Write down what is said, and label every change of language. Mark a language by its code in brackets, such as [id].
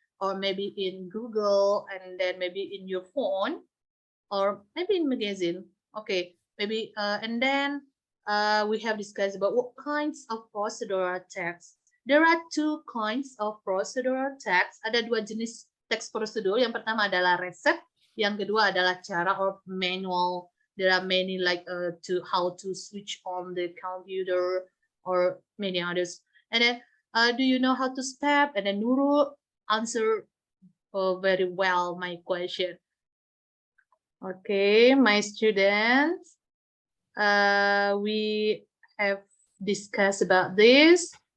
[en] Or maybe in Google, and then maybe in your phone, or maybe in magazine. Okay, maybe, and then we have discussed about what kinds of procedural text. There are 2 kinds of procedural text. [id] Ada 2 jenis teks prosedur. Yang pertama adalah resep, yang kedua adalah cara or manual. [en] There are many like to how to switch on the computer or many others. And then, do you know how to step? And then Nurul answer very well my question. Okay, my students, we have discussed about this.